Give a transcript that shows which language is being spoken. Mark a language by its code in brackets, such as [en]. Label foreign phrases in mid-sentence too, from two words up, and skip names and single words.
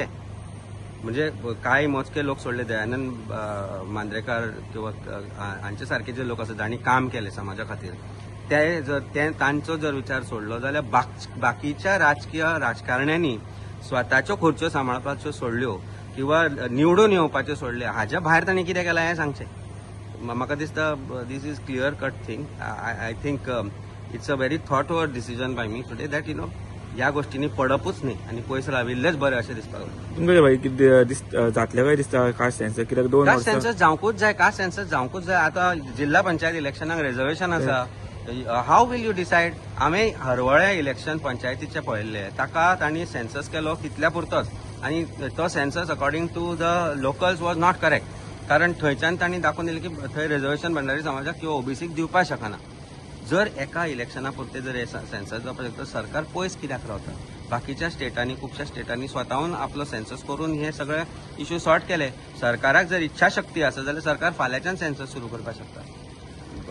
[kok] म्हणजे कांय मोजके लोक सोडले, दयानंद मांद्रेकार किंवा हांचे सारके जे लोक आसात जाणी काम केले समाजा खातीर, ते तांचो जर विचार सोडलो जाल्यार बाकीच्या राजकीय राजकारण्यांनी स्वताच्यो खुर्च्यो सांबाळपाच्यो सोडल्यो किंवा निवडून येवपाच्यो सोडले, हाच्या भायर तांणी कितें केलां हें सांगचें. म्हाका दिसता [en] this is clear cut thing. I think it's a very thought over decision by me today that [kok] ह्या गोष्टींनी पडपूच न्ही आनी पयस राविल्लेच बरें अशें दिसता. तुमकां भाई कितें जातलें काय दिसता [en] caste census? [kok] कित्याक 2 [en] caste census [kok] जावंकूच जाय, [en] caste census [kok] जावंकूच जाय. आतां जिल्हा पंचायत इलेक्शनाक रिझर्वेशन आसा. [en] how will you decide? [kok] आमी हरवळे इलेक्शन पंचायतीचे पळयल्ले, ताका तांणी सेन्सस केलो तितल्या पुरतोच आनी तो सेन्सस [en] according to the locals was not correct, [kok] कारण थंयच्यान तांणी दाखोवन दिलें की थंय रिझर्वेशन भंडारी समाजाक किंवा ओबीसीक दिवपाक शकना. जर एका इलेक्शना पुरते जर सेन्सस जावपाक शकता, सरकार पयस कित्याक रावता? बाकीच्या स्टेटांनी, खुबश्या स्टेटांनी स्वताहून आपलो सेन्सस करून हे सगळे इश्यू सॉर्ट केले. सरकाराक जर इच्छाशक्ती आसा जाल्यार सरकार फाल्यांच्यान सेन्सस सुरू करपाक शकता.